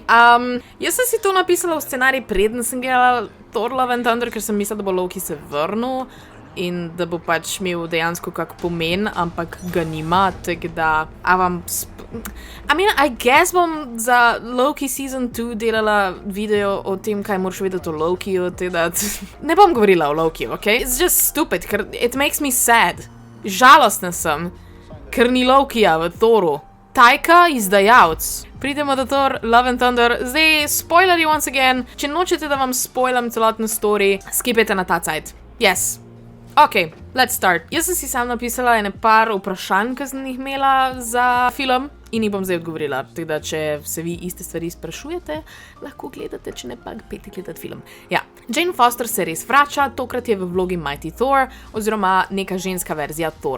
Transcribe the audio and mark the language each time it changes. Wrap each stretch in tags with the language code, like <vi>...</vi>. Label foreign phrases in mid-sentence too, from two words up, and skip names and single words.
<sl>Jaz sem si to napisala v scenarij, preden sem gledala Thor Love and Thunder, ker sem mislila, da bo Loki se vrnil in da bo pač imel dejansko kak pomen, ampak ga nima, tako da</sl> <en>I guess</en> <sl>bom za Loki Season 2 delala video o tem, kaj moraš vedeti o Lokiju, teda ne bom govorila o Lokiju, ok?</sl> <en>It's just stupid, ker it makes me sad.</en> <sl>Žalostna sem, ker ni Lokija v Thoru. Taika, izdajalec. Pridemo do Thor Love and Thunder. Zdaj, spoilerji</sl> <en>once again.</en> <sl>Če nočete, da vam spoilam celotno story, skipajte na ta cajt.</sl> <en>Yes. Ok, let's start.</en> <sl>Jaz sem si sam napisala ene par vprašanj, ki sem jih imela za film in jih bom zdaj odgovorila. Tako da, če se vi iste stvari sprašujete, lahko gledate, če ne pa peti gledati film. Ja, Jane Foster se res vrača, tokrat je v vlogi Mighty Thor, oziroma neka ženska verzija Thora.</sl>